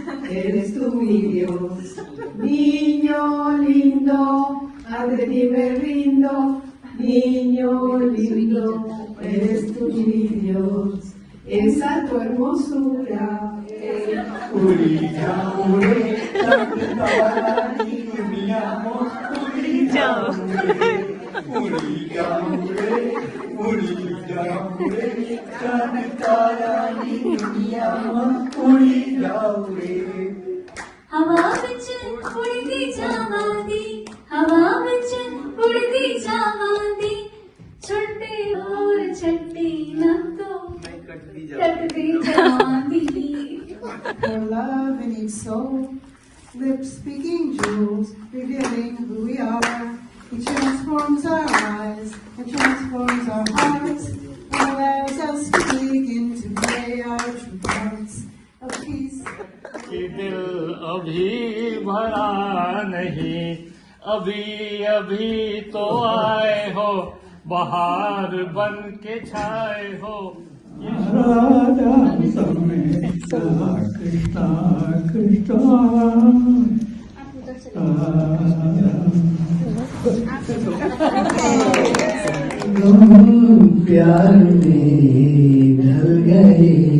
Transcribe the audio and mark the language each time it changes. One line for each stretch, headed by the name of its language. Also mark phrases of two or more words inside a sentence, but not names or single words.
Spanish: eres tú mi Dios. Niño lindo, ante ti me rindo. Niño lindo, eres tú mi Dios. Esa tu hermosura. Urilla, ure, Tantarani, mi amor. Urilla, ure, Urilla, ure, Urilla, ure, Tantarani, mi amor. Urilla, ure.
Punjabi: ਹਵਾ ਵਿਚ ਉੜਦੀ ਜਾਵਾਂਦੀ ਹਵਾ ਵਿਚ ਉੜਦੀ ਜਾਵਾਂਦੀ ਛੁੱਟੀ ਔਰ ਛੱਟੀ ਨਾ ਤੋ ਕਟਦੀ ਜਾਵਾਂਦੀ
English: Your love in its soul, lips speaking jewels, revealing who we are. It transforms our eyes, it transforms our hearts, and allows us to begin to play our true parts of peace.
Hindi: कि दिल अभी भरा नहीं, अभी अभी तो आए हो, बहार बन के छाए हो। राधा समेत कृष्णा कृष्णा प्यार में ढल गए